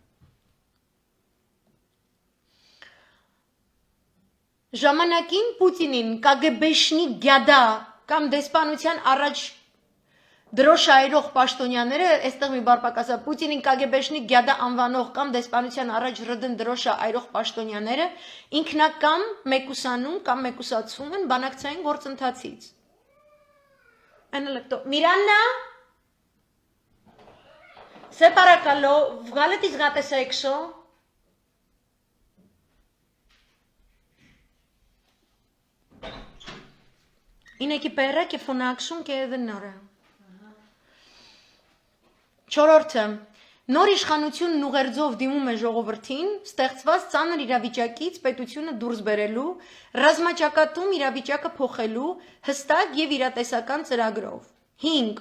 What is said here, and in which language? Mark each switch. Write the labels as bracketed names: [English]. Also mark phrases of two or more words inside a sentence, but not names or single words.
[Armenian] Ժամանակին Պուտինին կագեբեշնի գյադա կամ դեսպանության առաջ դրոշը այրող պաշտոնյաները, այստեղ մի բարպակասա, Պուտինին կագեբեշնի գյադա անվանող կամ դեսպանության առաջ ռդն դրոշը այրող պաշտոնյաները ինքնակամ մեկուսանում կամ մեկուսացվում են բանակցային գործընթացից։ Miranna, [Greek] σε παρακαλώ, βγάλε τις γάτες έξω. Είναι εκεί πέρα και φωνάξουν και δεν είναι ωραία. [Armenian] Չորրորդը, նոր իշխանությունն ուղերձով դիմում է ժողովրդին, ստեղծված ծանր իրավիճակից պետությունը դուրս բերելու, ռազմաճակատում իրավիճակը փոխելու հստակ եւ իրատեսական ծրագրով։ 5.